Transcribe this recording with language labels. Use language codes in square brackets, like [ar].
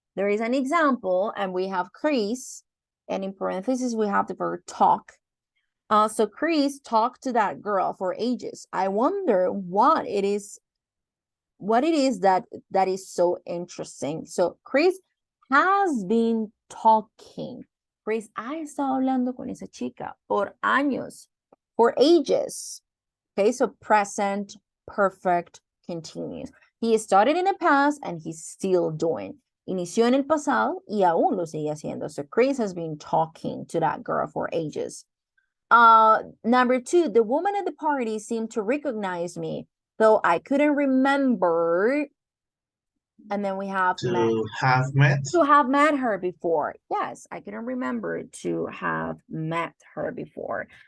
[en] There is an example, and we have Chris, and in parentheses, we have the verb talk. So Chris talked to that girl for ages. I wonder what it is that is so interesting. So Chris has been talking. [es] Chris ha estado hablando con esa chica por años, [en] for ages. Okay, so present perfect continuous. He started in the past and he's still doing. [es] Inició en el pasado y aún lo sigue haciendo. [en] So Chris has been talking to that girl for ages. Number 2, the woman at the party seemed to recognize me, though I couldn't remember. And then we have To have met her before. Yes, I couldn't remember to have met her before.